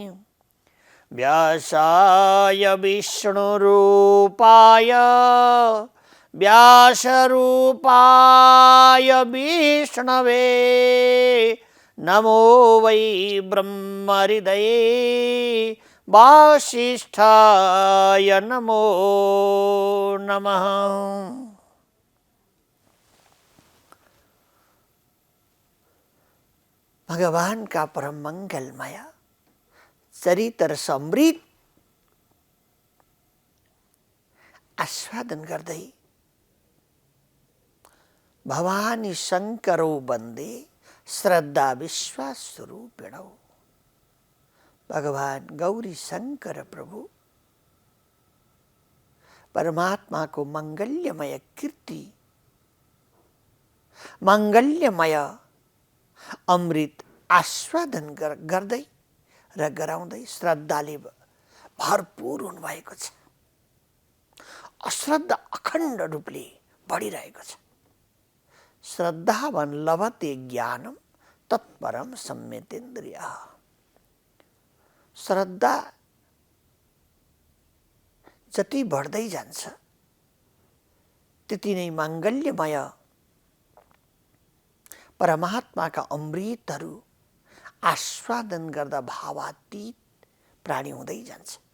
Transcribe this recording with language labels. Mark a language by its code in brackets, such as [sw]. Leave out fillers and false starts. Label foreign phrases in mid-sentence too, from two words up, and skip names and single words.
[sa] व्यासाय विष्णुरूपाय व्यासरूपाय विष्णवे नमो वै ब्रह्महृदये वासिष्ठाय नमो नमः। [ne] भगवान का परम मंगलमय चरित्र समृद्ध आस्वादन गर्दै [sa] भवानी शंकरो वन्दे श्रद्धा विश्वास स्वरूपिणौ। [ne] भगवान गौरी शंकर प्रभु परमात्मा को मंगल्यमय कीर्ति मंगल्यमय अमृत आस्वादन गर्दै र गराउँदै श्रद्धाले भरपूर हुनुभएको छ। अश्रद्धा अखण्ड रूपले बढिरहेको छ। [sa] श्रद्धावान लभते ज्ञानम तत्परम सम्यतेन्द्रियः। [ne] श्रद्धा जति बढ्दै जान्छ त्यति नै माङ्गल्यमय परमात्माका अमृतहरू आस्वादन गर्दा भावातीत प्राणी हुँदै जान्छ।